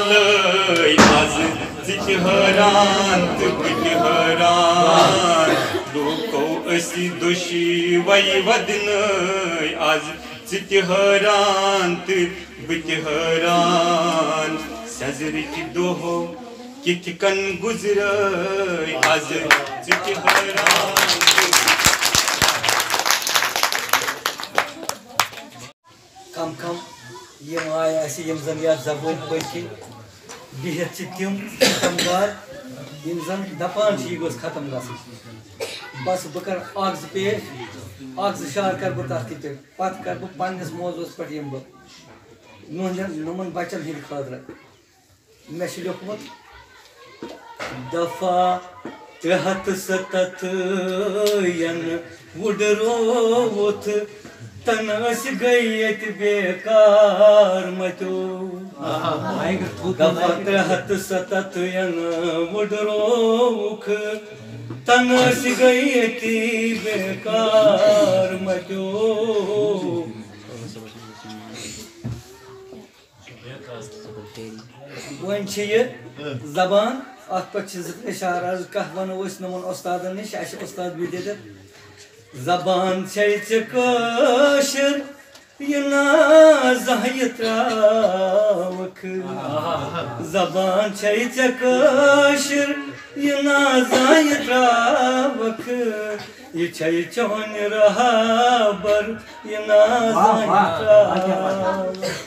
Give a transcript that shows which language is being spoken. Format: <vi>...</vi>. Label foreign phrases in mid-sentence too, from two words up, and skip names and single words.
<ks>لٲے آز ژٕ تہِ حٲران تہٕ بہٕ تہِ حٲران لوٗکو أسی دۄشوَے وَدنٲے آز ژٕ تہِ حٲران تہٕ بہٕ تہِ حٲران سٮ۪زرٕکۍ دۄہ کِتھ کٔنۍ گُزرٲے آز ژٕ تہِ حٲران کم کم یم آئے اسی یم زن یا زبان پٔتۍ بِہِتھ چھِ تِم ختمدار یم زن دپان چھِ یہِ گوٚژھ ختم گژھُن بس بہٕ کرٕ اکھ زٕ پیش اکھ زٕ شعر کرٕ بہٕ تتھ تہِ پتہٕ کرٕ بہٕ پننِس موضوعس پٮ۪ٹھ یِمہٕ بہٕ یِمن بچن ہٕنٛدِ خٲطرٕ مےٚ چھُ لیوٚکھمُت دفعہ 377 ینہٕ وُڈرووُتھ تن اس گئی یت بیکار متو دفعہ 377 ینہٕ وُڈرووُکھ تن اس گئی یت بیکار متو وۄنۍ چھِ یہِ زبان اتھ پٮ۪ٹھ چھِ زٕ ترٛےٚ شعر عرض کانٛہہ وَنو أسۍ نۄمن اُستادن نِش اَسہِ چھِ اُستاد بِدِتھ زبان چھے ژےٚ کٲشِر یہِ نا زانٛہہ ترٛاوکھ زبان چھے ژےٚ کٲشِر یہِ نا زانٛہہ ترٛاوکھ یہِ چھے چون رہبر یہِ نا زانٛہہ ترٛاوکھ</ks>